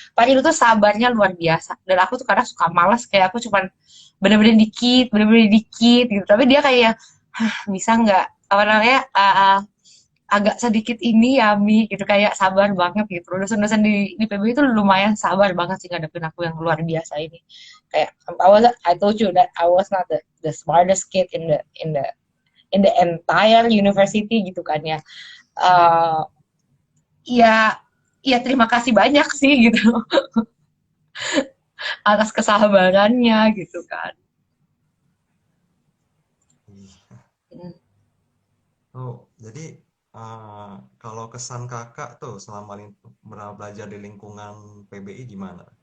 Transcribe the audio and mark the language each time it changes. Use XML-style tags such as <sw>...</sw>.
<id>Parido tuh sabarnya luar biasa dan aku tuh kadang suka malas, kayak aku cuman bener-bener dikit gitu, tapi dia kayak bisa nggak apa namanya agak sedikit ini ya Mi gitu, kayak sabar banget gitu. Dosen-dosen di PBI itu lumayan sabar banget sih ngadepin aku yang luar biasa ini.</id> <en>Kayak I told you that I was not the smartest kid in the entire university gitu kan ya.</en> <id>Uh, ya ya terima kasih banyak sih gitu atas kesabarannya gitu kan. Iya. Hmm. Oh, jadi kalau kesan kakak tuh selama belajar di lingkungan PBI gimana?</id>